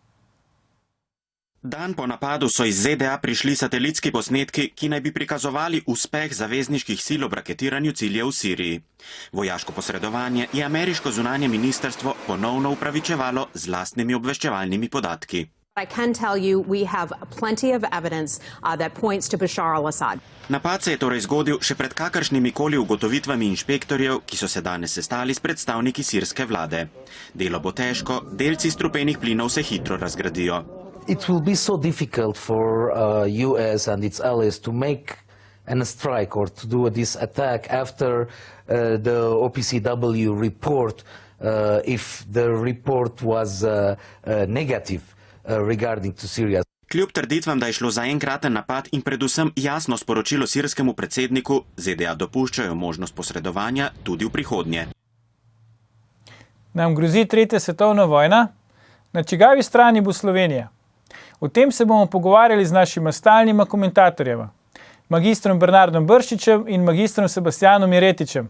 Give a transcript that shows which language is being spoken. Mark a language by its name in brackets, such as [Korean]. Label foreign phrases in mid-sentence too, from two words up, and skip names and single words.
[Slovenian] Dan po napadu so iz ZDA prišli satelitski posnetki, ki naj bi prikazovali uspeh zavezniških sil ob raketiranju ciljev v Siriji. Vojaško posredovanje je ameriško zunanje ministrstvo ponovno upravičevalo z lastnimi obveščevalnimi podatki. [English] I can tell you we have plenty of evidence that points to Bashar al-Assad. [Slovenian] Napad se je torej zgodil še pred kakršnimi koli ugotovitvami inšpektorjev, ki so se danes sestali s predstavniki sirske vlade. Delo bo težko, delci strupenih plinov se hitro razgradijo. [English] It will be so difficult for US and its allies to make a strike or to do this attack after the OPCW report, if the report was negative regarding to Syria. [Slovenian] Kljub trditvam, da je šlo za enkraten napad in predvsem jasno sporočilo sirskemu predsedniku, ZDA dopuščajo možnost posredovanja tudi v prihodnje. Nam grozi tretja svetovna vojna? Na čigavi strani bo Slovenija? O tem se bomo pogovarjali z našima stalnima komentatorjema, magistrom Bernardom Brščičem in magistrom Sebastianom Jeretičem.